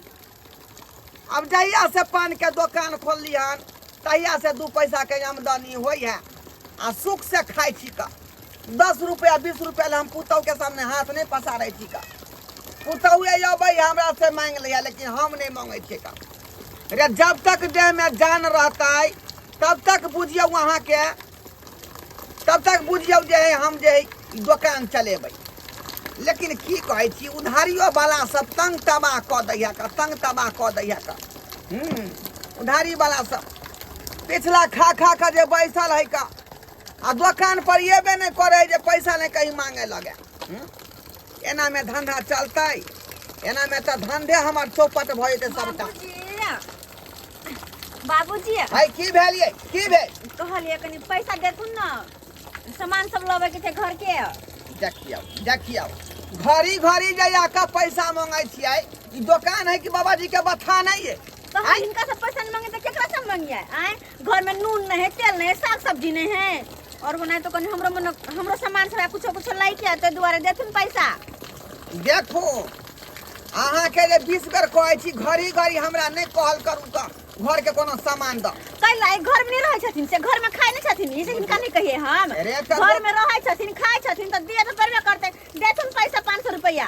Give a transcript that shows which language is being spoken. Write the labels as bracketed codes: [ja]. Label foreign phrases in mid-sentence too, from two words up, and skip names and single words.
[mai] अब जहिया से पान के दुकान खोल लिहन तहिया से 2 पैसा के आमदनी होई है आ सुख से खाई छी का। 10 रुपया 20 रुपया हम पुतौ के सामने हाथ नहीं पसारे छी का। पुतौए अबै हमरा से मांग लिया, लेकिन हम नहीं मांगे छी का। रे जब तक देह में जान रहता तब तक बुझियो वहाँ के, तब तक बुझियो जे हम जे दुकान चलेबै। लेकिन की कहै छी, उधारियो वाला सब तंग तबाह कऽ दैया का, तंग तबाह कऽ दैया का। उधारी वाला सब पिछला खा खा कर जे बैसल है का, आ दुकान पर येबे नहीं करे जे पैसा नहीं कहीं मांगे लगे। एना में धंधा चलतै, एना में तो धंधे हमार चौपट भऽ जेतै सबटा। बाबूजी है की भेलिए, की भेल? कहलिए कनी पैसा देथुन न, सामान सब लबे के छै घर के। देखियो घड़ी घड़ी जया का पैसा मांगे छियै। ई दुकान है कि बाबाजी के बथा नहीं है। तो हम इनका सब पैसा नहीं मांगे तो केकरा से मांगिए? आए घर में नून नहीं है, तेल नहीं है, साग सब्जी नहीं है, और बनाए तो कनी हमरो सामान सब कुछ कुछ लाई के तो दुआरे देथुन पैसा। देखो अहाँ के जे 20 बेर कहै छी घड़ी घड़ी हमरा नहीं कहल करू का घर के कोनो सामान द। कैला घर में नहीं रहे छथिन से घर में खाए नहीं छथिन, इसे इनका नहीं कहिए हम। घर में रहे छथिन खाए छथिन तो दे तो परबे करते, देथुन पैसा 500 रुपया।